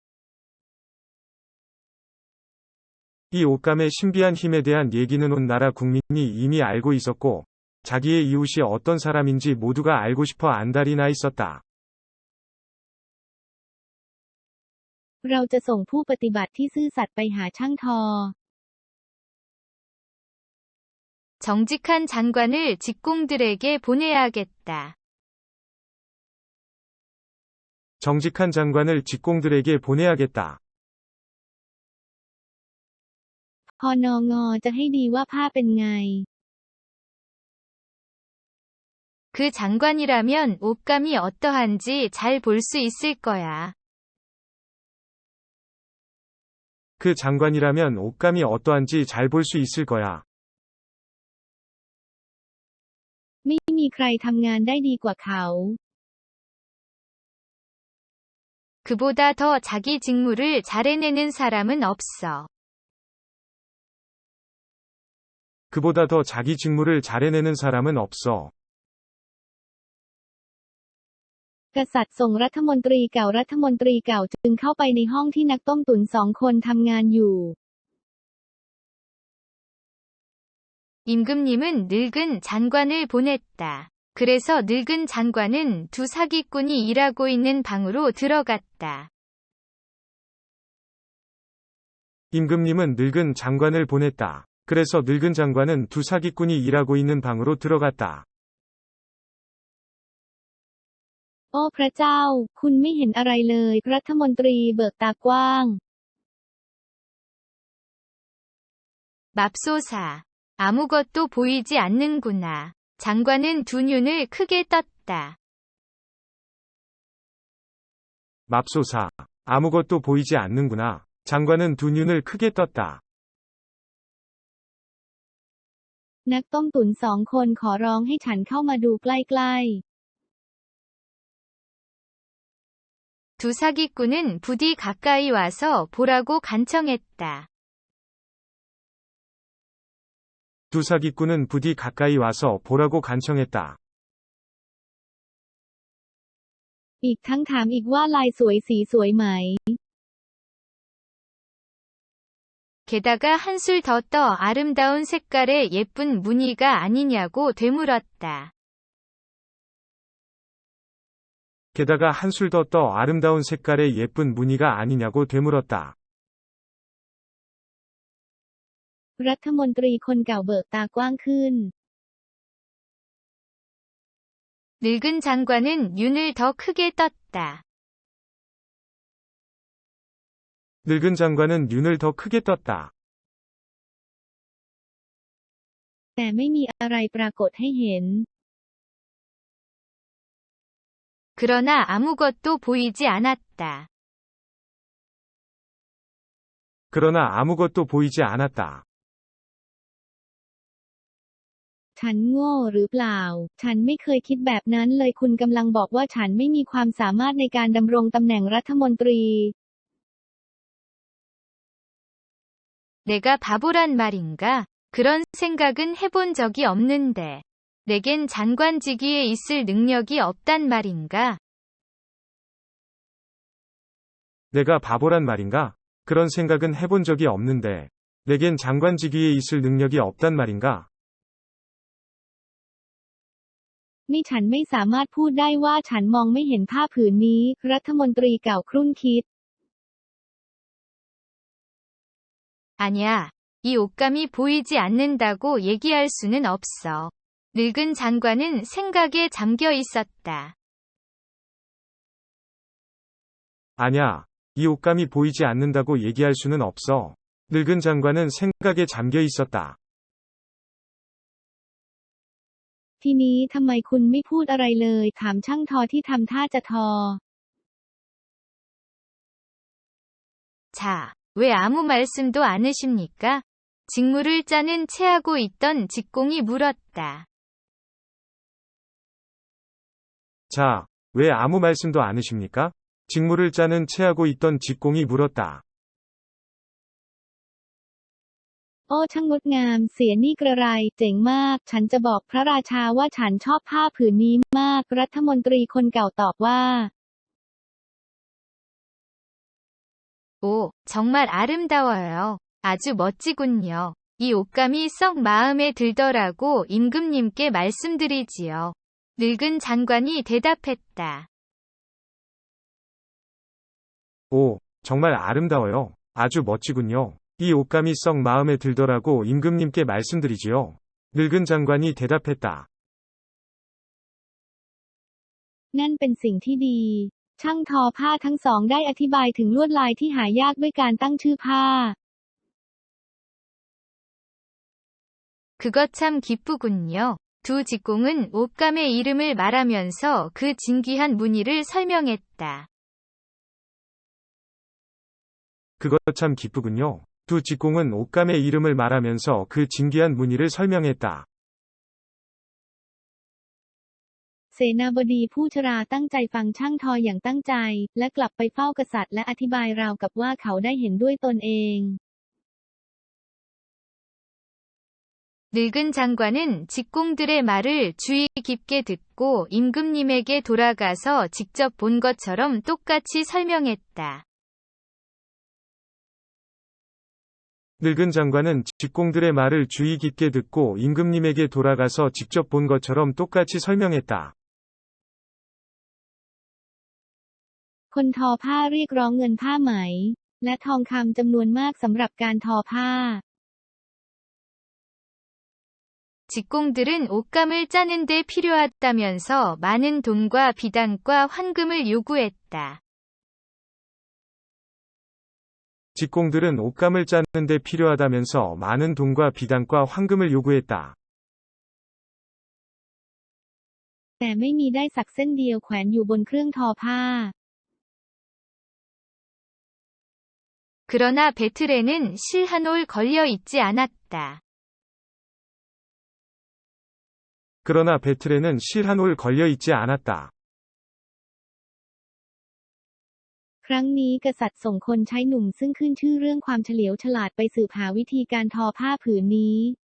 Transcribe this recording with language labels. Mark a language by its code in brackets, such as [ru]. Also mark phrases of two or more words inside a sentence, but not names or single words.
[ko] 이 옷감의 신비한 힘에 대한 얘기는 온 나라 국민이 이미 알고 있었고, 자기의 이웃이 어떤 사람인지 모두가 알고 싶어 안달이 나 있었다. [th] เราจะส่งผู้ปฏิบัติที่ซื่อสัตย์ไปหาช่างทอ [ko] 정직한 장관을 직공들에게 보내야겠다. 정직한 장관을 직공들에게 보내야겠다. [th] พอนงจะให้ดีว่าผ้าเป็นไง [ko] 그 장관이라면 옷감이 어떠한지 잘 볼 수 있을 거야. 그 장관이라면 옷감이 어떠한지 잘 볼 수 있을 거야. [th] ไม่มีใครทำงานได้ดีกว่าเขา [ko] 그보다 더 자기 직무를 잘 해내는 사람은 없어. 그보다 더 자기 직무를 잘해내는 사람은 없어. [th] กษัตริย์ส่งรัฐมนตรีเก่าจึงเข้าไปในห้องที่นักต้มตุ๋นสองคนทำงานอยู่ [ko] 임금님은 늙은 장관을 보냈다. 그래서 늙은 장관은 두 사기꾼이 일하고 있는 방으로 들어갔다. 임금님은 늙은 장관을 보냈다. 그래서 늙은 장관은 두 사기꾼이 일하고 있는 방으로 들어갔다. [th] โอ้พระเจ้าคุณไม่เห็นอะไรเลยรัฐมนตรีเบิกตากว้าง [ko] 맙소사. 아무것도 보이지 않는구나. 장관은 두 눈을 크게 떴다. 맙소사. 아무것도 보이지 않는구나. 장관은 두 눈을 크게 떴다. [th] นักต้มตุ๋นสองคนขอร้องให้ฉันเข้ามาดูใกล้ๆ [ko] 두 사기꾼은 부디 가까이 와서 보라고 간청했다. 두 사기꾼은 부디 가까이 와서 보라고 간청했다. [th] อีกทั้งถามอีกว่าลายสวยสีสวยไหม [ko] 게다가 한술 더 떠 아름다운 색깔의 예쁜 무늬가 아니냐고 되물었다. 게다가 한술 더 떠 아름다운 색깔의 예쁜 무늬가 아니냐고 되물었다. [th] รัฐมนตรีคนเก่าเบิกตากว้างขึ้น [ko] 늙은 장관은 눈을 더 크게 떴다. 늙은 장관은 눈을 더 크게 떴다. [th] แต่ไม่มีอะไรปรากฏให้เห็น [ko] 그러나 아무것도 보이지 않았다. 그러나 아무것도 보이지 않았다. [th] ฉันโง่หรือเปล่า ฉันไม่เคยคิดแบบนั้นเลยคุณกำลังบอกว่าฉันไม่มีความสามารถในการดำรงตำแหน่งรัฐมนตรี [ko] 내가 바보란 말인가? 그런 생각은 해본 적이 없는데. 내겐 장관직위에 있을 능력이 없단 말인가? 내가 바보란 말인가? 그런 생각은 해본 적이 없는데. 내겐 장관 직위에 있을 능력이 없단 말인가? [th] นี่ฉันไม่สามารถพูดได้ว่าฉันมองไม่เห็นผ้าผืนนี้ รัฐมนตรีเก่าครุ่นคิด [ko] 아니야. 이 옷감이 보이지 않는다고 얘기할 수는 없어. 늙은 장관은 생각에 잠겨 있었다. 아냐. 이 옷감이 보이지 않는다고 얘기할 수는 없어. 늙은 장관은 생각에 잠겨 있었다. [th] ทีนี้ทำไมคุณไม่พูดอะไรเลยถามช่างทอที่ทำท่าจะทอ [ko] 자, 왜 아무 말씀도 않으십니까? 직무를 짜는 체하고 있던 직공이 물었다. 자, 왜 아무 말씀도 않으십니까? 직무를 짜는 체하고 있던 직공이 물었다. [th] โอ้ช่างงดงามเสียนี่กระไรเจ๋งมากฉันจะบอกพระราชาว่าฉันชอบผ้าผืนนี้มากรัฐมนตรีคนเก่าตอบว่า [ko] 오, 정말 아름다워요. 아주 멋지군요. 이 옷감이 썩 마음에 들더라고 임금님께 말씀드리지요. 늙은 장관이 대답했다. 오, 정말 아름다워요. 아주 멋지군요. 이 옷감이 썩 마음에 들더라고 임금님께 말씀드리지요. 늙은 장관이 대답했다. [th] นั่นเป็นสิ่งที่ดี ช่างทอผ้าทั้งสองได้อธิบายถึงลวดลายที่หายากด้วยการตั้งชื่อผ้า [ko] 그것 참 기쁘군요. 두 직공은 옷감의 이름을 말하면서 그 진귀한 무늬를 설명했다. 그것 참 기쁘군요. 두 직공은 옷감의 이름을 말하면서 그 진귀한 무늬를 설명했다. [th] เสนาบดีผู้ชราตั้งใจฟังช่างทออย่างตั้งใจ และกลับไปเฝ้ากษัตริย์และอธิบายราวกับว่าเขาได้เห็นด้วยตนเอง [ko] 늙은 장관은 직공들의 말을 주의 깊게 듣고 임금님에게 돌아가서 직접 본 것처럼 똑같이 설명했다. 늙은 장관은 직공들의 말을 주의 깊게 듣고 임금님에게 돌아가서 직접 본 것처럼 똑같이 설명했다. [th] คนทอผ้าเรียกร้องเงินผ้าไหมและทองคำจำนวนมากสำหรับการทอผ้า [ko] 직공들은 옷감을 짜는 데 필요하다면서 많은 돈과 비단과 황금을 요구했다. 직공들은 옷감을 짜는 데 필요하다면서 많은 돈과 비단과 황금을 요구했다. [th] แต่ไม่มีได้สักเส้นเดียวแขวนอยู่บนเครื่องทอผ้า [ko] 그러나 배틀에는 실 한 올 걸려 있지 않았다. 그러나 배틀에는 실 한 올 걸려 있지 않았다. [th] ครั้งนี้กษัตริย์ส่งคนใช้หนุ่มซึ่งขึ้นชื่อเรื่องความเฉลียวฉลาดไปสืบหาวิธีการทอผ้าผืนนี้